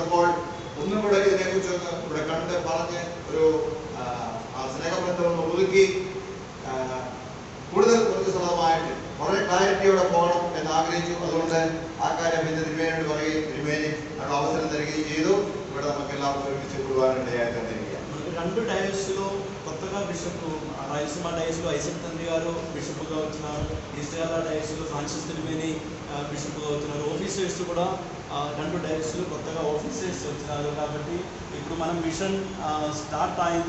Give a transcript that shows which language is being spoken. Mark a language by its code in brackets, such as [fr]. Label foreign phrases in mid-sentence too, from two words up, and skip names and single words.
[ml] അപ്പോൾ ഒന്നും കൂടെ ഇതിനെക്കുറിച്ച് ഒന്ന് ഇവിടെ കണ്ട് പറഞ്ഞ് ഒരു സ്നേഹബന്ധം ഒന്ന് ഒതുക്കി കൂടുതൽ ഊർജ്ജസ്വലമായിട്ട് വളരെ ക്ലാരിറ്റിയോടെ പോകണം എന്ന് ആഗ്രഹിച്ചു. അതുകൊണ്ട് ആ കാര്യം ഇന്ന് തിരുമേനിയോട് പറയുകയും തിരുമേനി അവിടെ അവസരം തരികയും ചെയ്തു. ഇവിടെ നമുക്ക് എല്ലാവർക്കും ഒരുമിച്ച് കൂടുവാനിടയായി തന്നിരിക്കുക. [te] రెండు డైస్లో కొత్తగా బిషప్ రాయలసీమ డైస్లో ఐసక్ తండ్రి గారు బిషప్గా వచ్చినారు. ఈస్ట్ కేరళ డైస్లో ఫ్రాన్సిస్ తిరుమేని బిషప్గా వచ్చినారు. ఆఫీసర్స్ కూడా రెండు డైస్లో కొత్తగా ఆఫీసర్స్ వచ్చినారు. కాబట్టి ఇప్పుడు మనం [en] mission start [te] అయింది.